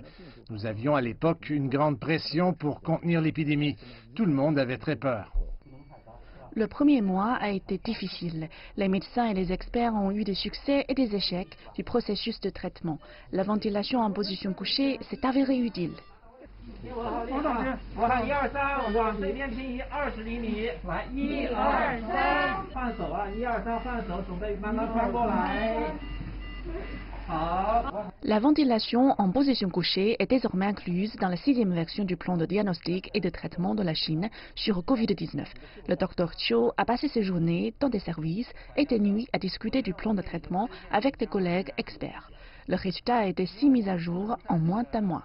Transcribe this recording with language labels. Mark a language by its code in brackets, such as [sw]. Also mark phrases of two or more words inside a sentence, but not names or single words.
[fr] Nous avions à l'époque une grande pression pour contenir l'épidémie. Tout le monde avait très peur. Le premier mois a été difficile. Les médecins et les experts ont eu des succès et des échecs du processus de traitement. La ventilation en position couchée s'est avérée utile. [zh] 我看1、2、3，往这边平移20厘米，来1、2、3，换手啊，1、2、3换手，准备慢慢翻过来。好。 [fr] La ventilation en position couchée est désormais incluse dans la 6e version du plan de diagnostic et de traitement de la Chine sur Covid-19. Le Dr Chiu a passé ses journées dans des services et des nuits à discuter du plan de traitement avec des collègues experts. Le résultat a été mis à jour en moins d'un mois.